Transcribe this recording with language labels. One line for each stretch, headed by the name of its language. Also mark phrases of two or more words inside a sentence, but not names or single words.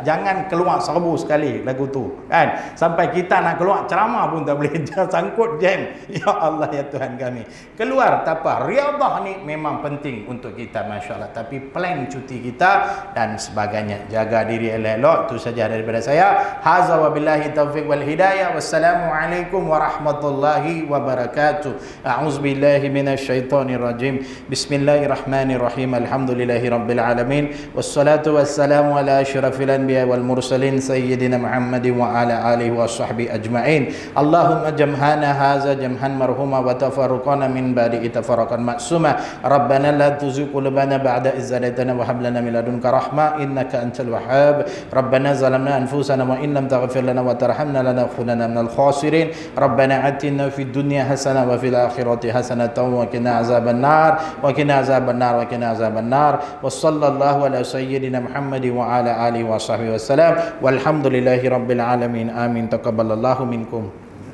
Malay: Jangan keluar serbu sekali lagu tu kan. Sampai kita nak keluar ceramah pun tak boleh, sangkut jam. Ya Allah ya Tuhan kami. Keluar tak apa, riyadhah ni memang penting untuk kita masya-Allah, tapi plan cuti kita dan sebagainya. Jaga diri elok-elok. Itu saja daripada saya.
Arabic: هذا وبالله التوفيق والهداية. والسلام عليكم ورحمة الله وبركاته. أعوذ بالله من الشيطان الرجيم بسم الله الرحمن الرحيم. الحمد لله رب العالمين والصلاة والسلام على أشرف الأنبياء والمرسلين سيدنا محمد وعلى آله وصحبه أجمعين. اللهم جمعنا هذا جمعا مرحوما وتفرقنا من بعد تفرقا معصوما. ربنا لا تزغ قلوبنا بعد إذ هديتنا وهب لنا من لدنك رحمة إنك أنت الوهاب. ربنا ظلمنا أنفسنا وإن لم تغفر لنا وترحمنا لنكونن من الخاسرين ربنا آتنا في الدنيا حسنة وفي الآخرة حسنة وقنا عذاب النار وصلى الله على سيدنا محمد وعلى آله وصحبه وسلم والحمد لله رب العالمين آمين تقبل الله منكم.